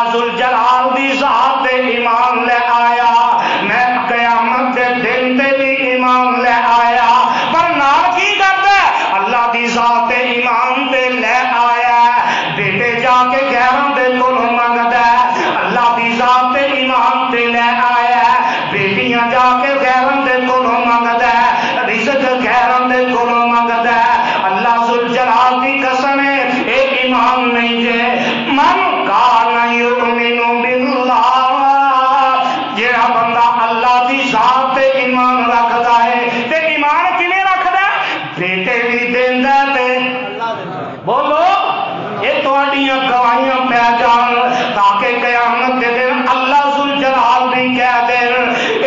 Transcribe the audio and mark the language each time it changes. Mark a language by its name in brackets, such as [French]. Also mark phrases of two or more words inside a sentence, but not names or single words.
[Punjabi] ذو الجلال دی ذات تے ایمان لے آیا، میں قیامت دے دن تے بھی ایمان لے آیا، پر نال کی کردا ہے اللہ دی ذات تے ایمان تے لے آیا، بیٹے جاکے غیراں دے کولوں منگدا ہے، اللہ دی ذات تے ایمان تے لے آیا، بیٹیاں جاکے غیراں دے کولوں منگدا ہے، رزق غیراں دے کولوں منگدا ہے، اللہ ذو الجلال دی قسم ہے اے ایمان نہیں جے. [Arabic] من كان يؤمن بالله, [Punjabi] جیہڑا بندہ اللہ دی ذات تے ایمان رکھدا ہے، تے ایمان کیویں رکھدا ہے، بیٹے بھی دیندا تے بولو یہ تہاڈیاں گواہیاں پے جان، تاکہ قیامت دے دن اللہ ذو الجلال بھی کہہ دین اے